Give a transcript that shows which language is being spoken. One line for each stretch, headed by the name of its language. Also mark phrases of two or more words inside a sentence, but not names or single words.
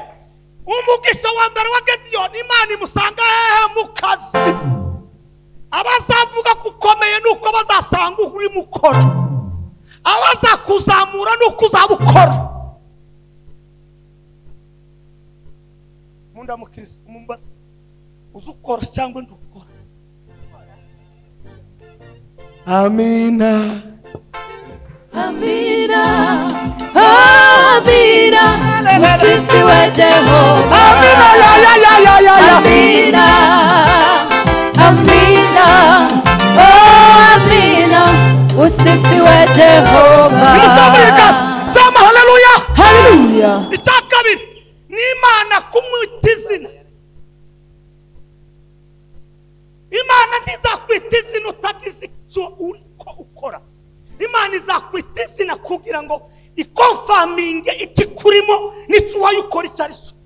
Kinyarwanda: Umugisha wa mbere wa Gediyoni Imana imusanga mu kazi. abazavuga ko ukomeye nuko bazasanga uri mukora, abazakuzamura nuko uzabukora. Munda mukirisi umumbaza uzukora cyangwa ndukora. Amina.
Swahili: Amina, Amina, usifiwe Jehova.
Kinyarwanda: Amina, ya.
Swahili: Amina, Amina, oh Amina, usifiwe Jehova. Sema haleluya.
Kinyarwanda: Haleluya. Icyakabiri ni Imana kumwita izina. Imana ntizakwita izina utagize icyo uriko ukora. Imana izakwita izina kugira ngo ikonfaminge ikikurimo n'icyo wayukora icyo ari cyo.